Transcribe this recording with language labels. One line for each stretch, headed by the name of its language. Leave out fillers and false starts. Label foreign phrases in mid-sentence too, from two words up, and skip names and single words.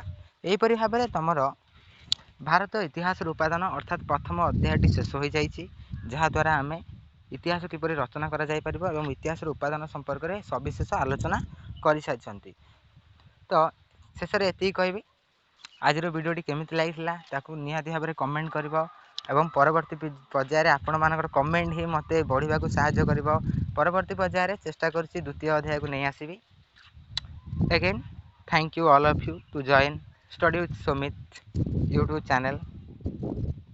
Odia: ଏହିପରି ଭାବରେ ତମର ଭାରତ ଇତିହାସର ଉପାଦାନ ଅର୍ଥାତ୍ ପ୍ରଥମ ଅଧ୍ୟାୟଟି ଶେଷ ହୋଇଯାଇଛି, ଯାହାଦ୍ୱାରା ଆମେ ଇତିହାସ କିପରି ରଚନା କରାଯାଇପାରିବ ଏବଂ ଇତିହାସର ଉପାଦାନ ସମ୍ପର୍କରେ ସବିଶେଷ ଆଲୋଚନା କରିସାରିଛନ୍ତି। ତ ଶେଷରେ ଏତିକି କହିବି, ଆଜିର ଭିଡ଼ିଓଟି କେମିତି ଲାଗିଥିଲା ତାକୁ ନିହାତି ଭାବରେ କମେଣ୍ଟ କରିବ ଏବଂ ପରବର୍ତ୍ତୀ ପର୍ଯ୍ୟାୟରେ ଆପଣମାନଙ୍କର କମେଣ୍ଟ ହିଁ ମୋତେ ବଢ଼ିବାକୁ ସାହାଯ୍ୟ କରିବ। ପରବର୍ତ୍ତୀ ପର୍ଯ୍ୟାୟରେ ଚେଷ୍ଟା କରୁଛି ଦ୍ୱିତୀୟ ଅଧ୍ୟାୟକୁ ନେଇ ଆସିବି।
English: Again, thank you all of you to join Study with Sumit YouTube channel.